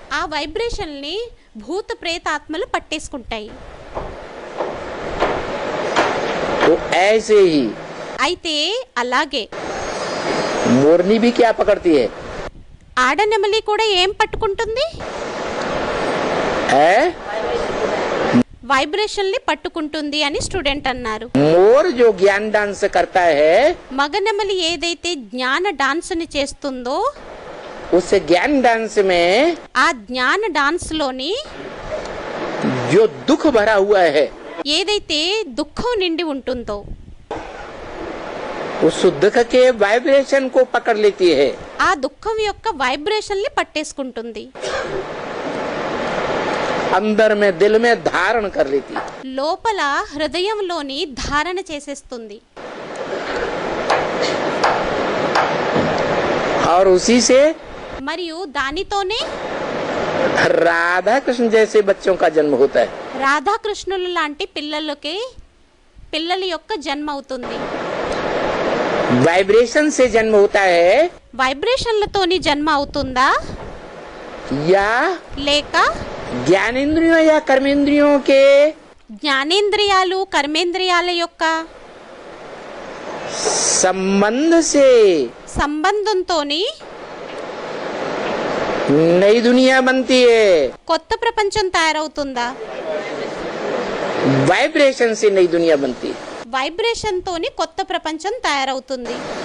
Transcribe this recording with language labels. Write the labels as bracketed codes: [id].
[te] ఆ వైబ్రేషన్ని భూత ప్రేతాత్మలు పట్టేసుకుంటాయి. [hi] तो ऐसे ही [te] అయితే అలాగే [hi] मोरनी भी क्या पकड़ती है? [te] ఆడనెమలి కూడా ఏం పట్టుకుంటుంది? [hi] है [te] వైబ్రేషన్ని పట్టుకుంటుంది అని స్టూడెంట్ అన్నారు. [hi] मोर जो ज्ञान डांस करता है [te] మగనెమలి ఏదైతే జ్ఞాన డాన్స్ని చేస్తుందో [hi] उससे ज्ञान डांस में [te] ఆ జ్ఞాన డాన్స్ లోని [hi] जो दुख भरा हुआ है [te] ఏదైతే దుఃఖం నిండి ఉంటుందో [hi] उस दुख के वाइब्रेशन को पकड़ लेती है। [te] ఆ దుఃఖం యొక్క వైబ్రేషన్ ని పట్టేసుకుంటుంది, [hi] अंदर में दिल में धारण कर लेती है। [te] లోపల హృదయంలోని ధారణ చేసేస్తుంది. [hi] और उसी से [te] మరియు దానితోనే [hi] राधा कृष्ण जैसे बच्चों का जन्म होता है। [te] రాధాకృష్ణులు లాంటి పిల్లల యొక్క జన్మ అవుతుంది. [hi] वाइब्रेशन से जन्म होता है [te] వైబ్రేషన్లతోని జన్మ అవుతుందా [hi] या [te] లేక [hi] ज्ञानेंद्रियों या कर्मेंद्रियों के [te] జ్ఞానేంద్రియాలు కర్మేంద్రియాల యొక్క [hi] संबंध से [te] సంబంధంతోని [hi] नई दुनिया बनती है। [te] కొత్త ప్రపంచం తయారవుతుందా? [hi] वाइब्रेशन से नई दुनिया बनती है। [te] వైబ్రేషన్ తోని కొత్త ప్రపంచం తయారవుతుంది.